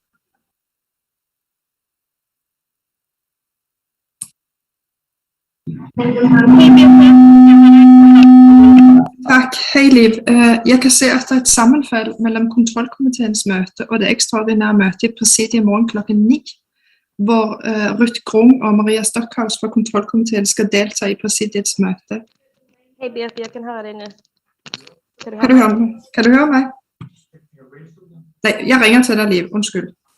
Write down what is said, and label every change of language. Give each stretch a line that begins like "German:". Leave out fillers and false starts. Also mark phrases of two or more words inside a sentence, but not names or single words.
Norwegian: Takk. Hei, Liv. Jeg kan se at det er et sammenfall mellom kontrollkomiteens møte og det ekstraordinære møtet i presidiet i morgen klokken 9, hvor Ruth Grung og Maria Stockhaus fra kontrollkomiteen skal delta i presidiets møte.
Danish: Hej Berit, jeg kan høre dig nu.
Norwegian: Kan du høre meg?
Danish: Nej, jeg ringer til dig, Liv. Undskyld.